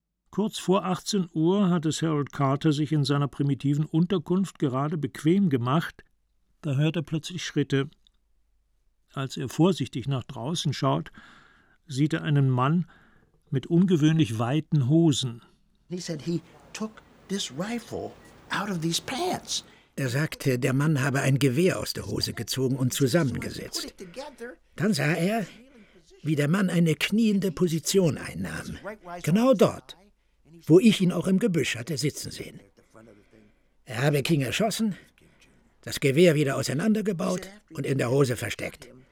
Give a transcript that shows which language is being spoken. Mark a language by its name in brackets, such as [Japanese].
[German] Kurz vor 18 Uhr hat es Harold Carter sich in seiner primitiven Unterkunft gerade bequem gemacht, da hört er plötzlich Schritte. Als er vorsichtig nach draußen schaut, sieht er einen Mann mit ungewöhnlich weiten Hosen. [English] He said he took this rifle out of these pants. [German] Er sagte, der Mann habe ein Gewehr aus der Hose gezogen und zusammengesetzt. Dann sah er, wie der Mann eine kniende Position einnahm. Genau dort, wo ich ihn auch im Gebüsch hatte sitzen sehen. Er habe King erschossen, das Gewehr wieder auseinandergebaut und in der Hose versteckt.